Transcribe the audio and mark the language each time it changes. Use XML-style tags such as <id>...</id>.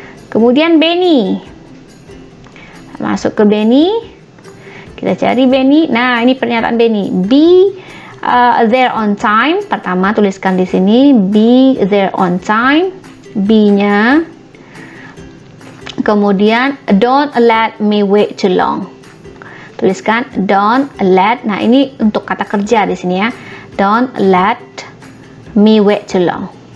<id>Kemudian Benny. Masuk ke Benny. Kita cari Benny. Nah, ini pernyataan</id> <en>Benny. Be there on time.</en> <id>Pertama tuliskan di sini.</id> <en>Be there on time.</en> <id>Be-nya.</id> <en>Kemudian don't let me wait too long. Tuliskan don't let.</en> <id>Nah, ini untuk kata kerja di sini ya.</id> <en>Don't let me wait too long.</en>